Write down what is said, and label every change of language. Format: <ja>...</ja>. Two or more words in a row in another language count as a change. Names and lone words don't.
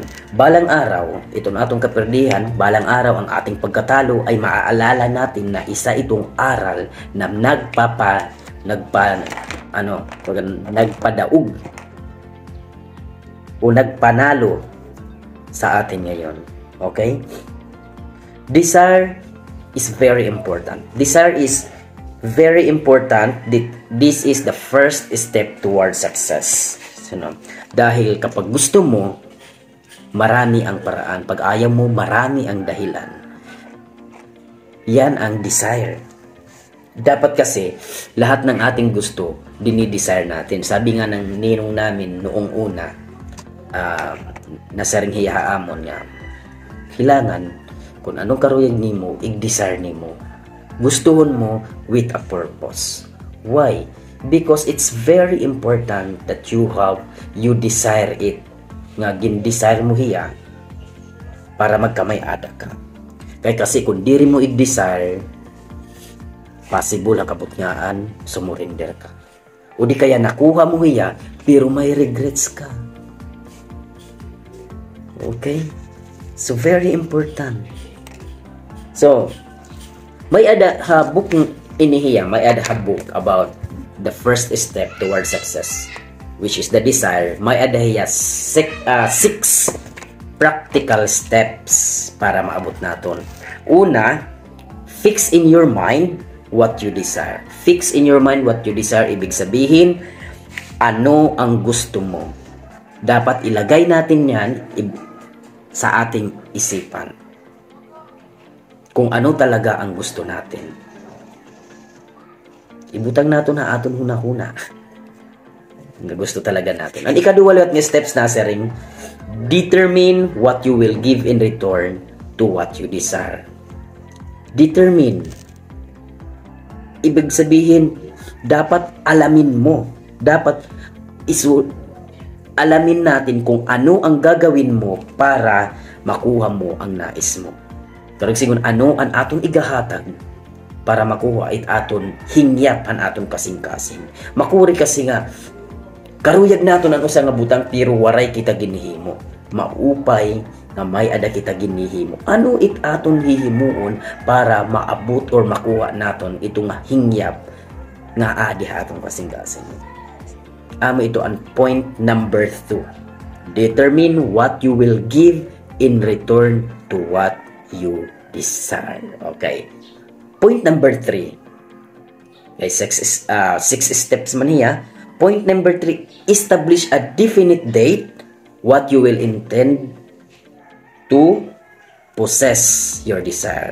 <tl>Balang araw, ito na</tl> <ceb>atong kaperdihan,</ceb> <tl>balang araw ang ating pagkatalo ay maaalala natin na isa itong aral na nagpadaog o nagpanalo sa atin ngayon.</tl> <en>Okay? Desire is very important. Desire is very important. This is the first step towards success. So, no?</en> <tl>Dahil kapag gusto mo, marami ang paraan. Pag ayaw mo, marami ang dahilan. Yan ang desire. Dapat kasi, lahat ng ating gusto, dinidesire natin. Sabi nga ng ninong namin noong una, nasa ring hiyaamon nga, kailangan, kung anong</tl> <war>karuyag nimo, i-desire nimo. Gustuhon mo</war> <en>with a purpose. Why? Because it's very important that you desire it.</en> <war>Nga gin-desire mo hiya para magkamay-ada ka.</war> <tl>Kaya kasi</tl> <war>kung diri mo i-desire, possible ang kabutngaan, sumurinder ka.</war> <tl>O di kaya nakuha mo hiya, pero may regrets ka.</tl> <en>Okay? So, very important. So,</en> <war>may ada book inihiya, may ada</war> <en>book about the first step towards success, which is the desire.</en> <war>May ada hiya</war> <en>6 practical steps</en> <war>para maabot naton. Una,</war> <en>fix in your mind what you desire. Fix in your mind what you desire.</en> <tl>Ibig sabihin, ano ang gusto mo. Dapat ilagay natin yan sa ating isipan. Kung ano talaga ang gusto natin.</tl> <war>Ibutang nato na aton huna-huna.</war> <tl>Ang gusto talaga natin.</tl> <war>Ang ikaduwalot nga</war> <tl>steps na ring,</tl> <en>determine what you will give in return to what you desire. Determine.</en> <tl>Ibig sabihin, dapat alamin mo. Dapat alamin natin kung ano ang gagawin mo para makuha mo ang nais mo.</tl> <war>Pero sigun ano ang aton igahatag para makuha it aton hingyap ang aton kasing-kasing. Makuri kasi nga karuyag naton ang usa nga butang pero waray kita ginihimo. Maupay nga may ada kita ginihimo. Ano it aton hihimuon para maabot or makuha naton itong hingyap nga adi aton kasing-kasing. Amo ito ang</war> <en>point number 2. Determine what you will give in return to what you desire. Okay. Point number 3.</en> <war>Okay, 6 steps man niya.</war> <en>Point number 3, establish a definite date what you will intend to possess your desire.</en>